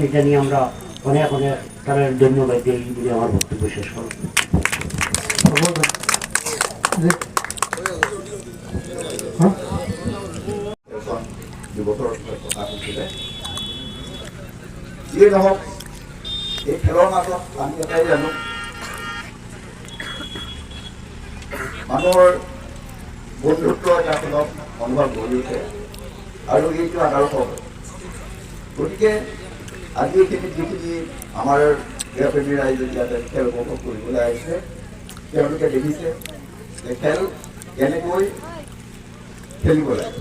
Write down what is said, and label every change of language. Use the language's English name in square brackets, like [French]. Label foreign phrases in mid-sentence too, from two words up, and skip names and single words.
[Bangla] এটা নিয়ে আমরা অনেক অনেক তারা ধন্যবাদ দিই বলে আমার বক্তব্য শেষ করব। [Assamese] এই খেলৰ মাজত আমি এটাই জানো, মানুহৰ বন্ধুত্ব এটা সুলভ অনুভৱ গঢ়ি উঠে আৰু এইটো আদৰ্শ হয়। গতিকে আজি এইখিনি যিখিনি আমাৰ ক্ৰীড়াপ্ৰেমী ৰাইজে ইয়াতে খেল উপভোগ কৰিবলৈ আহিছে, তেওঁলোকে দেখিছে যে খেল কেনেকৈ খেলিব লাগে।